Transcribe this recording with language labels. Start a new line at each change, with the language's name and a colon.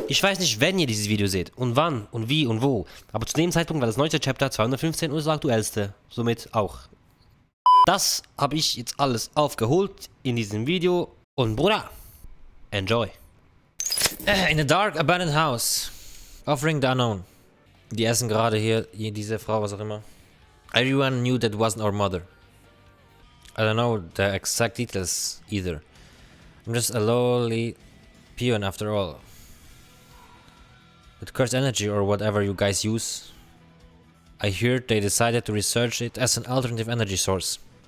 German: Ich weiß nicht, wenn ihr dieses Video seht und wann und wie und wo, aber zu dem Zeitpunkt war das neueste Chapter 215 und das aktuellste, somit auch. Das habe ich jetzt alles aufgeholt in diesem Video und Bruder, enjoy.
English: In a dark abandoned house, offering the unknown.
German: Die essen gerade hier, diese Frau, was auch immer.
English: Everyone knew that wasn't our mother. I don't know the exact details either. I'm just a lowly peon after all. With cursed energy or whatever you guys use. I heard they decided to research it as an alternative energy source.